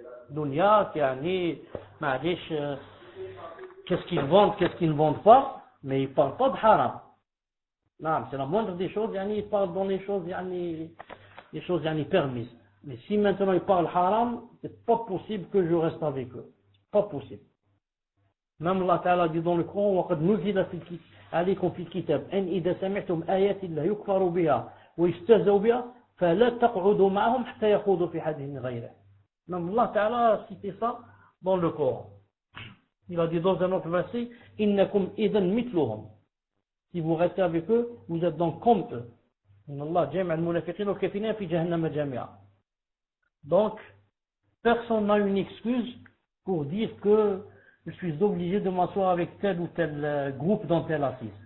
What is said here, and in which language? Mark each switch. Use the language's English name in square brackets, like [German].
[Arabic] Dunya, ma'lish, [French] qu'est-ce qu'ils vendent, qu'est-ce qu'ils ne vendent pas, mais ils ne parlent pas de haram. Non, c'est la moindre des choses, ils parlent dans les choses, les choses permises. Mais si maintenant ils parlent haram, c'est pas possible que je reste avec eux. Pas possible. Même Allah Ta'ala dit dans le Coran, [Arabic] وَقَدْ نُزِلَ عَلَيْكُمْ فِي الْكِتَابِ أَنْ إِذَا سَمِعْتُمْ آيَاتِ اللَّهِ يُكْفَرُ بِهَا وَيُسْتَهْزَأُ بِهَا فَلَا تَقْعُدُوا مَعَهُمْ حَتَّى يَخُوضُوا فِي حَدِيثٍ غَيْرِهِ. [French] Même Allah Ta'ala a cité ça dans le Coran. Il a dit dans un autre verset, [Arabic] إِنَّكُمْ إِذًا مِثْلُهُمْ. [French] Si vous restez avec eux, vous êtes donc comme eux. [Arabic] إِنَّ اللَّهَ جَمِعَ الْمُنَافِقِينَ وَالْكَافِرِينَ فِي جَهَنَّمَ جَمِيعًا. [French] Donc, personne n'a une excuse pour dire que je suis obligé de m'asseoir avec tel ou tel groupe dans telle assise.